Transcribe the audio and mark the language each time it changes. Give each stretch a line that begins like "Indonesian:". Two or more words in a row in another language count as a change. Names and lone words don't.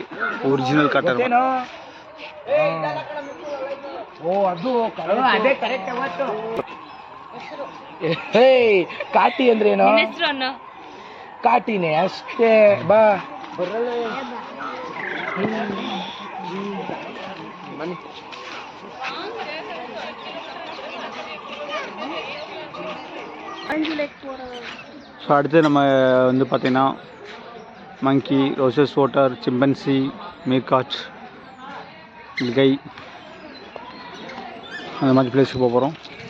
Tamil: ஒரிஜினல் காட்டெருமை.
Kannada: ಕಾಟಿ ಅಂದ್ರೇನು? ಕಾಟಿನೇ ಅಷ್ಟೇ. ಬಾ
Tamil: ஸோ அடுத்து நம்ம வந்து பார்த்திங்கன்னா மங்கி, ரோசஸ் வாட்டர், சிம்பன்சி, மீர்காட், கை அந்த மாதிரி பிளேஸுக்கு போக போகிறோம்.